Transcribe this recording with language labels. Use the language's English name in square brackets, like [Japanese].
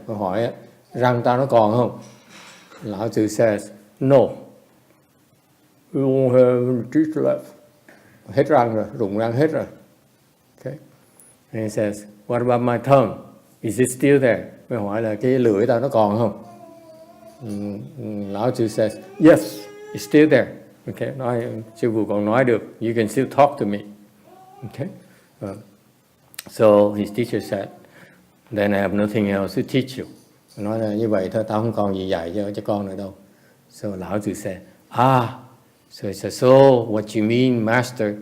[Vietnamese] Câu hỏi răng ta nó còn không? [English] Lão Tử says no. We won't have teeth left. [Vietnamese] Hết răng rồi, rụng răng hết rồi. [English] Okay. And he says, what about my tongue? Is it still there? [Vietnamese] Mới hỏi là cái lưỡi tao nó còn không? [English] Lão Sư says, yes, it's still there. Okay. [Vietnamese] Nói, sư phụ còn nói được. [English] You can still talk to me. Okay. So his teacher said, then I have nothing else to teach you. [Vietnamese] Nói là như vậy thôi, tao không còn gì dạy cho con nữa đâu. [English] So Lão Sư said, so he said, so what you mean, master?